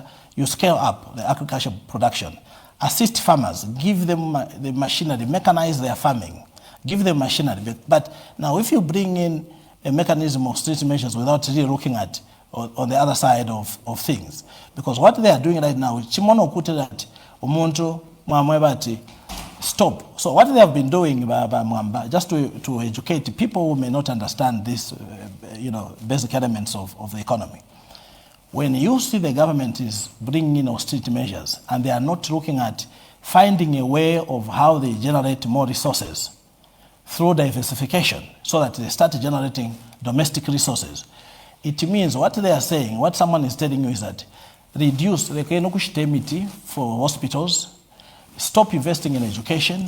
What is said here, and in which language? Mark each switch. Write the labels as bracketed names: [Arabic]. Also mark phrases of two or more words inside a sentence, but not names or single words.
[English] You scale up the agriculture production. Assist farmers, give them the machinery, mechanize their farming, give them machinery. But now if you bring in a mechanism of street measures without really looking at on the other side of things, because what they are doing right now is [Bemba] chimono kuti [English] that [Bemba] umuntu mwamwebati [English] stop. So what they have been doing just to educate people who may not understand this, basic elements of the economy. When you see the government is bringing in austerity measures and they are not looking at finding a way of how they generate more resources through diversification so that they start generating domestic resources, it means what they are saying, what someone is telling you is that reduce the for hospitals, stop investing in education.